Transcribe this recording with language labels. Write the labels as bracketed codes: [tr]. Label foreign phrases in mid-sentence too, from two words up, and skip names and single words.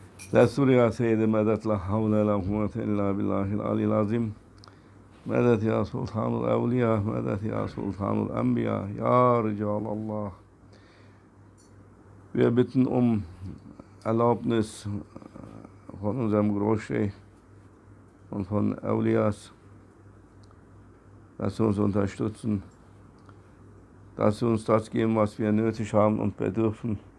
[ar] دستور يا سيدي مدد لا حول ولا قوة إلا بالله العلي العظيم. مدد يا سلطان الأولياء، مدد يا سلطان الأنبياء, يا رجال الله. [de] Wir bitten um Erlaubnis von unserem Großscheich und von Awliyas, dass sie uns unterstützen, dass sie uns das geben, was wir nötig haben und bedürfen.